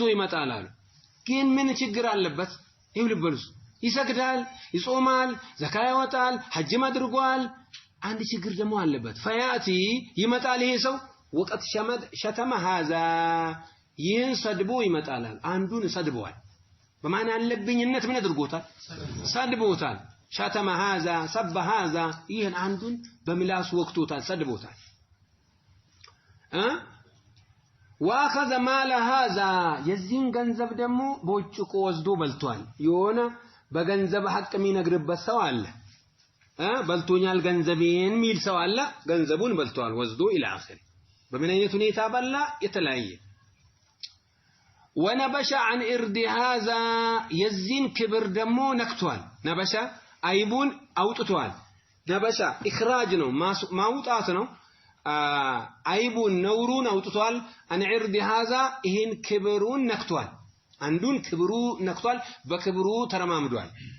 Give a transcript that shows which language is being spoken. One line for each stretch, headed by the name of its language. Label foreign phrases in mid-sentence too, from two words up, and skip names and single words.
Amharic: ይመጣል አሉ ግን ምን ችግር አለበት ይብልበሉስ ይሰግዳል ይጾማል ዘካ ያወጣል ሐጅም አድርጓል አንድ ችግር ደግሞ አለበት ፈያቲ ይመጣል ይሄ ሰው
Arabic: وقد شتم هذا
Amharic: ይህን ሰድቦ ይመጣል አንዱን ሰድቧል በማን አለብኝነት ምን አድርጎታል ሰድቦታል
Arabic: شتم هذا سب هذا
Amharic: ይህን አንዱን በምላስ ወቅቶታል ሰድቦታል
Arabic: واخذ مال هذا
Amharic: የዚህን ገንዘብ ደግሞ ቦጭቆ ወስዶ በልቷል የሆነ በገንዘብ ሐቅ የሚነግርበት ሰው አለ በልቶኛል ገንዘቤን ሚል ሰው አለ ገንዘቡን በልቷል ወስዶ
Arabic: الى اخر
Amharic: በምን አይነት ሁኔታ በላ የተለያየ
Arabic: ونبش عن ارض هذا
Amharic: የዚህን ክብር ደግሞ ነክቷል ነበሻ አይቡን አውጥቷል ነበሻ اخراج ነው ማውጣት ነው አይቡን ነውሩን አውጥቷል
Arabic: عن عرض هذا
Amharic: ይሄን ክብሩን ነክቷል አንዱን ክብሩ ነክቷል በክብሩ ተረማምዷል